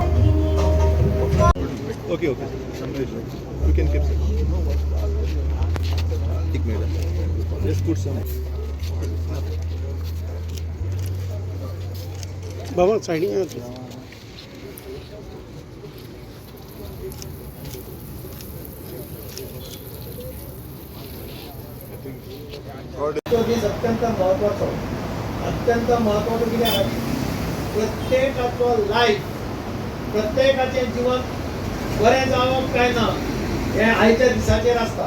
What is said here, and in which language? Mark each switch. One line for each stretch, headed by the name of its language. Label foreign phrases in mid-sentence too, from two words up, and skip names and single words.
English: okay okay you can keep
Hindi: एक मिनट
English: just put some
Hindi: बाबा साइडिंग में
Konkani: अत्यंत महत्वाचं कितें प्रत्येकाचो लायफ प्रत्येकाचें जीवन बरें जावप काय ना हे आयच्या दिसाचेर आसता.